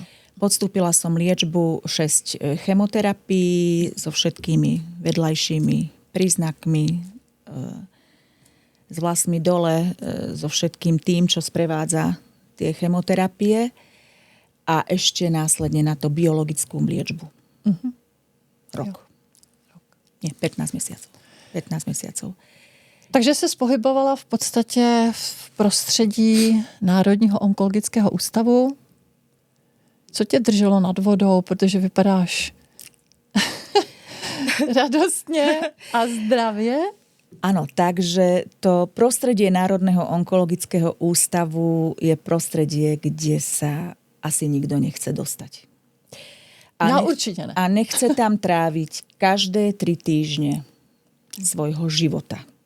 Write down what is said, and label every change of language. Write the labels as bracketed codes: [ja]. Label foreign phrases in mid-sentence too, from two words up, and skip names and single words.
[sk] Podstúpila som liečbu 6 chemoterapií so všetkými vedľajšími príznakmi, s vlasmi dole, so všetkým tým, čo sprevádza tie chemoterapie a ešte následne na to biologickú liečbu. Rok. Nie, 15 mesiacov. 15 mesiacov. [cs] Takže se pohybovala v podstatě v prostředí Národního onkologického ústavu. Co tě drželo nad vodou, protože vypadáš radostně a zdravě? [sk] Áno, takže to prostredie Národného onkologického ústavu je prostredie, kde sa asi nikto nechce dostať. [cs] Určite ne. [sk] A nechce tam tráviť každé 3 týždne svojho života.